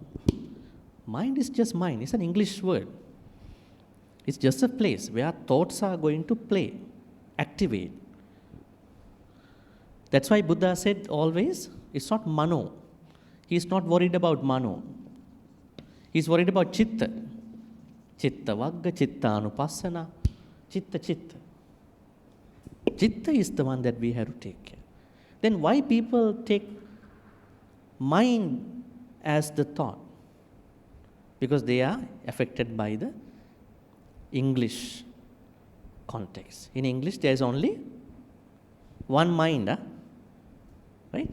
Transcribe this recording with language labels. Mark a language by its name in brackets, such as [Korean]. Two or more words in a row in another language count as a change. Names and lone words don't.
[English] Mind is just mind. It's an English word. It's just a place where thoughts are going to play, activate. That's why Buddha said always, it's not mano. He's not worried about mano. He's worried about chitta. [Pali] Chitta vagga, chitta anupassana, chitta chitta. [English] Chitta is the one that we have to take care. Then why people take mind as the thought? Because they are affected by the English context. In English, there is only one mind, right?